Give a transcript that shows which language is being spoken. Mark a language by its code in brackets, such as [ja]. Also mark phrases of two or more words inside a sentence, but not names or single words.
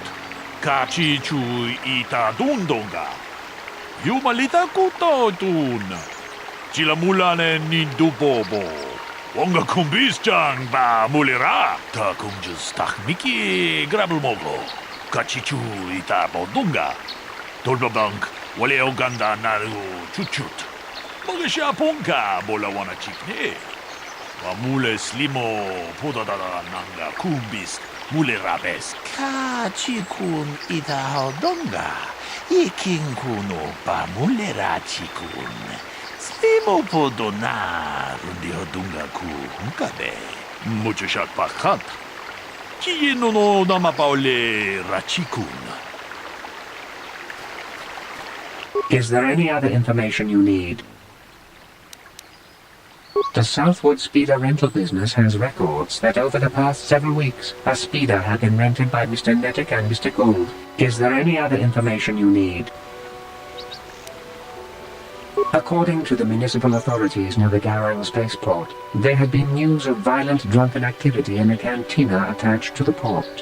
[en] Kachi chu ita dundonga. Yumalita kutotun. Chila mulane nindubobo. Onga kumbis jang ba mulera. Ta kumjus tak miki grabulmogo. Kachi chu ita bodunga. Dolpa bank wale oganda naru chuchut. Mogesha ponka bola wana chikne. Wamule slimo podadada nanga kumbis mule rabes. Kachikun ita hodonga. Iking kuno pa mulera chikun. Slimo podona rundi hodunga ku hunkabe. Muchushat pakant. Kiye no namapaole rachikun. Is there any other information you need? The Southwood Speeder rental business has records that over the past several weeks, a speeder had been rented by Mr. Nettick and Mr. Gould. Is there any other information you need? According to the municipal authorities near the Garang spaceport, there had been news of violent drunken activity in a cantina attached to the port.